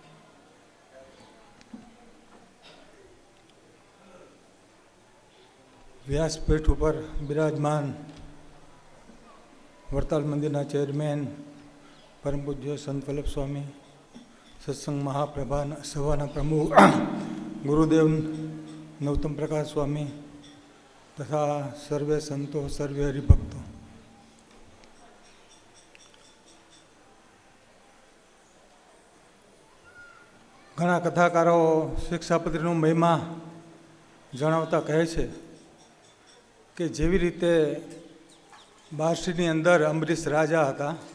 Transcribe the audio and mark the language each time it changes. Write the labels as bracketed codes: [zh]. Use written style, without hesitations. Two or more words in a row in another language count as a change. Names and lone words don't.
[gu] વ્યાસપીઠ પર વિરાજમાન વરતાલ મંદિર ચેરમેન પરમ પૂજ્ય સંત વલ્લભ સ્વામી, સત્સંગ મહાપ્રભા સભા પ્રમુખ ગુરુદેવ નવતમ પ્રકાશ સ્વામી તથા સર્વે સંતો સર્વે હરિભક્તો, घણા કથાકારો શિક્ષાપત્રીનો મહિમા જણાવતા કહે છે કે જેવી રીતે બારસીની અંદર અંબરીશ રાજા હતા,